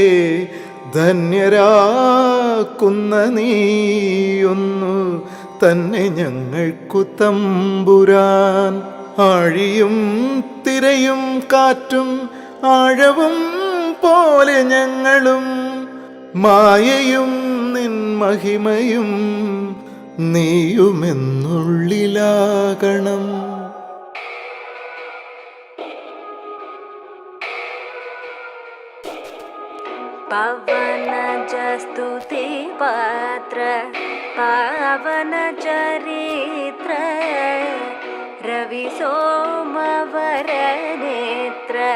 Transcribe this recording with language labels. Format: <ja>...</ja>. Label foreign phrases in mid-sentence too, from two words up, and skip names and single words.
<ml>ധന്യരാക്കുന്ന നീയൊന്നു തന്നെ ഞങ്ങൾക്കു തമ്പുരാൻ ആഴിയും തിരയും കാറ്റും ആഴവും പോലെ ഞങ്ങളും മായയും നിൻ മഹിമയും നീയുമെന്നുള്ളിലാകണം</ml> <sa>पवन जस्तुति पात्र पावन चरित्र रवि सोमवर नेत्र</sa>